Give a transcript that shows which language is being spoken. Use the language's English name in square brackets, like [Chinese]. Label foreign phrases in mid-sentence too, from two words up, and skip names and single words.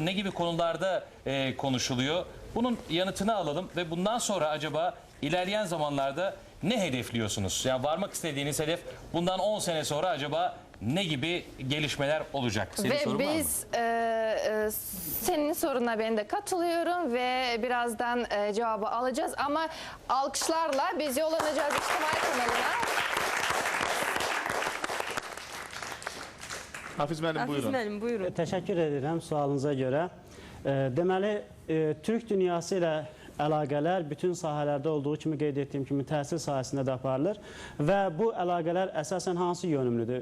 [Turkish] Ne gibi konularda konuşuluyor? Bunun yanıtını alalım ve bundan sonra acaba ilerleyen zamanlarda ne hedefliyorsunuz? Yani varmak istediğiniz hedef bundan 10 sene sonra acaba ne gibi gelişmeler olacak? Senin sorun var mı? Ve biz senin soruna ben de katılıyorum ve birazdan cevabı alacağız ama alkışlarla biz yollanacağız İçtimai kanalına. [Azerbaijani] Hafiz müəllim, buyurun. Hafiz müəllim, buyurun. [Turkish] Teşekkür ederim sualınıza göre. [Azerbaijani] Deməli, Türk dünyası ilə əlaqələr bütün sahələrdə olduğu kimi qeyd etdiyim kimi təhsil sahəsində də aparılır və bu əlaqələr əsasən hansı yönümlüdür?